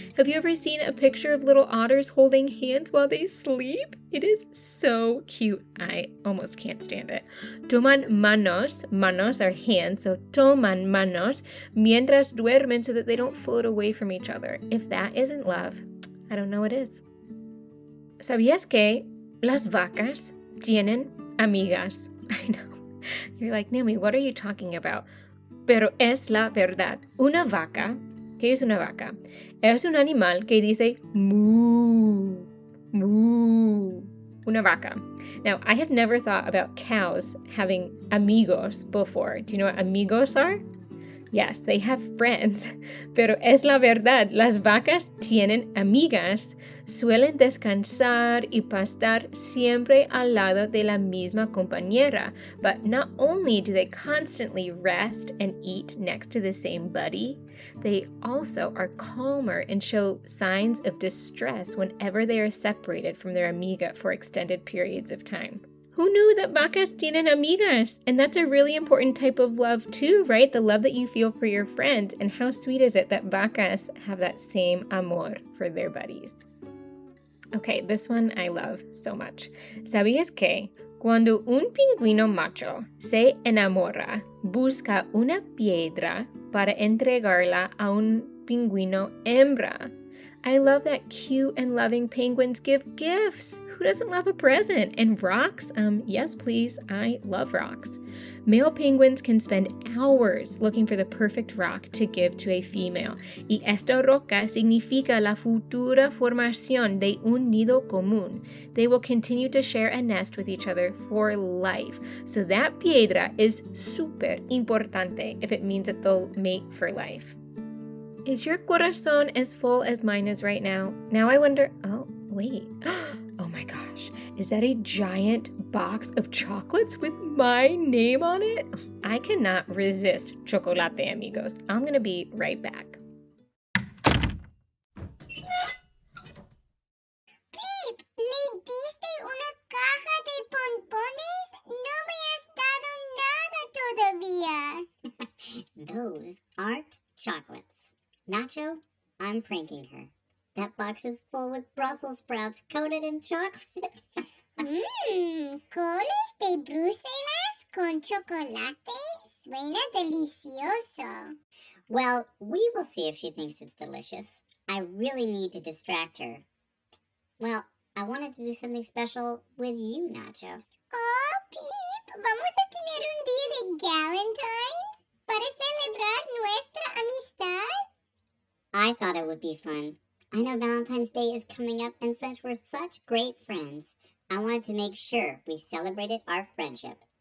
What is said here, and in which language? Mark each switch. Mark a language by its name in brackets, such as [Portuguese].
[English] Have you ever seen a picture of little otters holding hands while they sleep? It is so cute. I almost can't stand it. [Spanish] Toman manos. Manos [English] are hands, so [Spanish] toman manos mientras duermen [English] so that they don't float away from each other. If that isn't love, I don't know what is. [Spanish] ¿Sabías que las vacas tienen amigas? [English] I know. You're like, Naomi, what are you talking about? [Spanish] Pero es la verdad. Una vaca, ¿qué es una vaca? Es un animal que dice moo, moo. Una vaca. [English] Now, I have never thought about cows having amigos before. Do you know what amigos are? Yes, they have friends. [Spanish] Pero es la verdad. Las vacas tienen amigas. Suelen descansar y pastar siempre al lado de la misma compañera. [English] But not only do they constantly rest and eat next to the same buddy, they also are calmer and show signs of distress whenever they are separated from their amiga for extended periods of time. Who knew that [Spanish] vacas tienen amigas? [English] And that's a really important type of love too, right? The love that you feel for your friends. And how sweet is it that vacas have that same amor for their buddies? Okay, this one I love so much. [Spanish] ¿Sabías que cuando un pingüino macho se enamora, busca una piedra para entregarla a un pingüino hembra? [English] I love that cute and loving penguins give gifts. Who doesn't love a present? And rocks? Yes, please. I love rocks. Male penguins can spend hours looking for the perfect rock to give to a female. [Spanish] Y esta roca significa la futura formación de un nido común. [English] They will continue to share a nest with each other for life. So that piedra is [Spanish] super importante [English] if it means that they'll mate for life. Is your corazón as full as mine is right now? Now I wonder, oh, wait. Oh my gosh, is that a giant box of chocolates with my name on it? I cannot resist chocolate, amigos. I'm gonna be right back. [Spanish] Pip, ¿le diste una caja de pompones? No me has dado nada todavía. [English] Those aren't chocolates. Nacho, I'm pranking her. That box is full with Brussels sprouts coated in chocolate. [Spanish] Coles de Bruselas con chocolate. Suena delicioso. [English] Well, we will see if she thinks it's delicious. I really need to distract her. Well, I wanted to do something special with you, Nacho. [Spanish] Oh, Pip, vamos a tener un día de Valentines para celebrar nuestra amistad. [English] I thought it would be fun. I know Valentine's Day is coming up, and since we're such great friends, I wanted to make sure we celebrated our friendship.